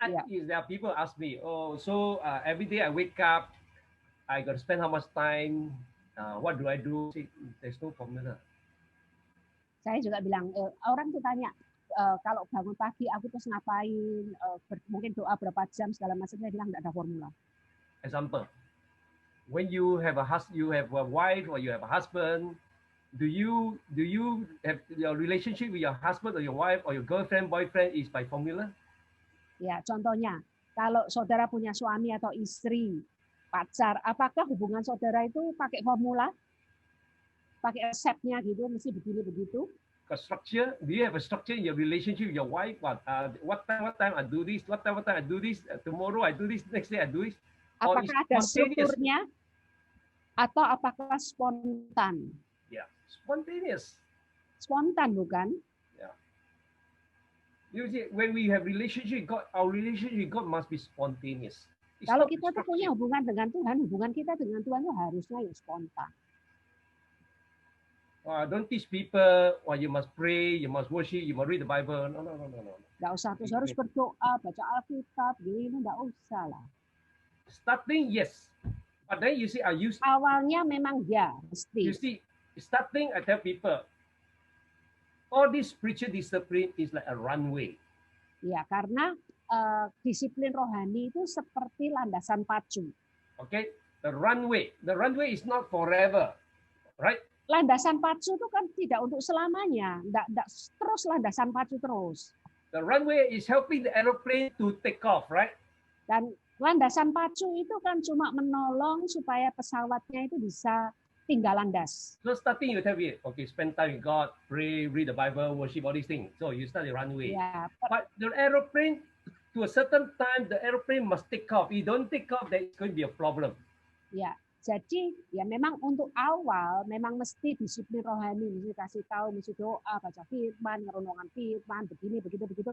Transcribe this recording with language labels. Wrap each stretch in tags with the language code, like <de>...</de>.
<en>There are people ask me, every day I wake up, I got to spend how much time? What do I do? There's no formula.</en> <id>Saya juga bilang, orang tuh tanya, kalau bangun pagi aku terus ngapain, mungkin doa berapa jam segala macam, saya bilang nggak ada formula.</id> <en>Example, when you have a wife or you have a husband, do you have your relationship with your husband or your wife or your girlfriend, boyfriend is by formula?</en> <id>Ya, contohnya, kalau saudara punya suami atau istri, pacar, apakah hubungan saudara itu pakai formula? Pakai resepnya gitu, mesti begini begitu.</id> <en>A structure? Do you have a structure in your relationship with your wife? What time I do this? What time I do this? Tomorrow I do this. Next day I do this.</en> <id>Apakah ada strukturnya atau apakah spontan?</id> <en>Yeah, spontaneous.</en> <id>Spontan bukan?</id> <en>Yeah. You see, when we have relationship with God, our relationship with God must be spontaneous.</en> <id>Kalau kita tuh punya hubungan dengan Tuhan, hubungan kita dengan Tuhan itu harusnya ya spontan.</id> <en>Don't teach people, you must pray, you must worship, you must read the Bible. No.</en> <id>Nggak usah terus harus berdoa, baca Alkitab, gini nggak usah lah.</id> <en>Starting yes, but then you see,</en> <id>awalnya memang ya mesti.</id> <en>You see, starting I tell people, all this spiritual discipline is like a runway.</en> <id>Ya, karena disiplin rohani itu seperti landasan pacu.</id> <en>Okay, the runway is not forever, right?</en> <id>Landasan pacu itu kan tidak untuk selamanya, enggak terus landasan pacu terus.</id> <en>The runway is helping the aeroplane to take off, right?</en> <id>Dan landasan pacu itu kan cuma menolong supaya pesawatnya itu bisa tinggal landas.</id> <en>So starting you tell me, okay, spend time with God, pray, read the Bible, worship, all these things. So you start the runway.</en> <id>Ya,</id> <en>But the aeroplane, to a certain time, the aeroplane must take off. If you don't take off, then it's going to be a problem.</en> <id>ya. Jadi ya memang untuk awal memang mesti disiplin rohani, mesti kasih tahu, mesti doa, baca firman, renungan firman, begini, begitu.</id>